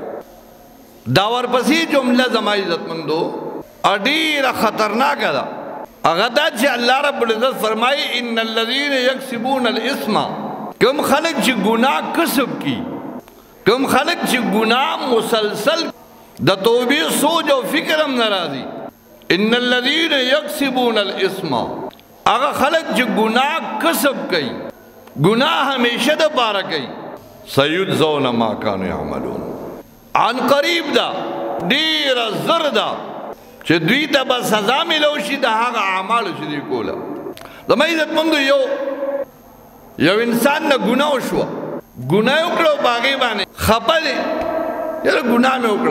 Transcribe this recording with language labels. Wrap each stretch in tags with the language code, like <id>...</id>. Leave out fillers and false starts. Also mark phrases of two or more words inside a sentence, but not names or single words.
<ps>دا ورپسې جمله زما عزتمندو ډېره خطرناکه ده. هغه دا چې الله</ps> <ar>رب العزت</ar> <ps>فرمایي</ps> <ar>ان الذین یکسبون الاثم.</ar> <ps>کوم خلک چې ګناه کسب کی، کوم خلک چې ګناه مسلسل د توبې سوچ او فکر هم ناراضي.</ps> <ar>ان الذين يكسبون الاثم.</ar> <ps>هغه خلک چې ګناه کسب کوي، ګناه همیشه د پاره کوي.</ps> <ar>سيجزون ما كانوا يعملون.</ar> <ps>عن قریب دا ډیره زر ده چې دوی ته به سزا ملو شي د هغه اعمالو چې دوی کوله. زما عزتمندو یو انسان نه ګناه وشوه، ګناه وکړه په هغې باندې خفه دی، یاره ګناه مې وکړه.</ps>